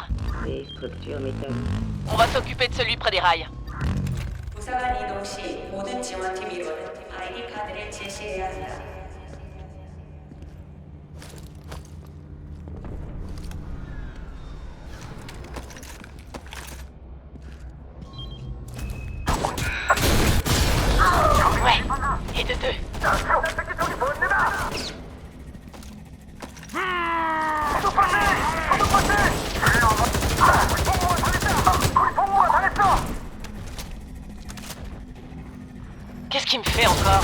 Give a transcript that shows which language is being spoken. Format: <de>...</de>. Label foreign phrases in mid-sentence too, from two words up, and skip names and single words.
<fr>Des structures métalliques. On va s'occuper de celui près des rails.</fr> <ko>부사관 이동 시 모든 지원팀 일원은 ID 카드를 제시해야 한다.</ko> <fr>Ouais, et de 2. Qu'est-ce qu'il me fait encore?</fr>